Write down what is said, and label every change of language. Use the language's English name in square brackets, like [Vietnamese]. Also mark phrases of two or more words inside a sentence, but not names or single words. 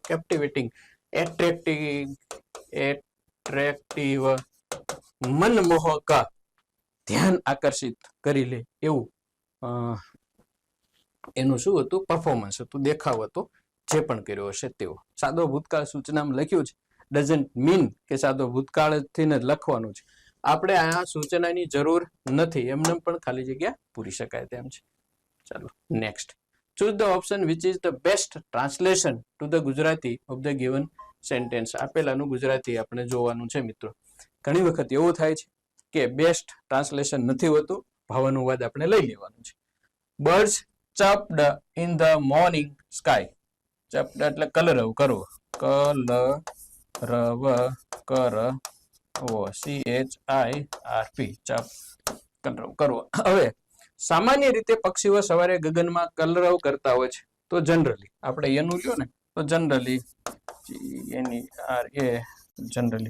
[English] captivating, attractive, [Gujarati] મનમોહક, ધ્યાન આકર્ષિત કરી લે એવું એનું શું હતું, પરફોર્મન્સ હતું, દેખાવ હતો, જે પણ કર્યો હશે તેવો. સાદો ભૂતકાળ સૂચનામાં લખ્યું છે, [English] doesn't mean [Gujarati] કે સાદો ભૂતકાળથી જ લખવાનું છે. આપણે આ સૂચનાની જરૂર નથી, એમને પણ ખાલી જગ્યા પૂરી શકાય તેમ છે. ચાલો નેક્સ્ટ. [English] Choose the option which is the best translation to the Gujarati of the given sentence. [Gujarati] આપેલાનું ગુજરાતી આપણે જોવાનું છે મિત્રો. ઘણી વખત એવું થાય છે કે [English] best translation [Gujarati] નથી હોતું, ભાવાનુવાદ આપણે લઈ લેવાનું છે. [English] Birds chirped in the morning sky. [Gujarati] ચર્પ્ડ એટલે કલરવ કરવો, કલરવ કરવો, CHIRP, ચપ કલરવ કરવો. હવે સામાન્ય રીતે પક્ષીઓ સવારે ગગનમાં કલરવ કરતા હોય છે. તો જનરલી આપણે એનું લ્યો ને તો જનરલી જનરલી.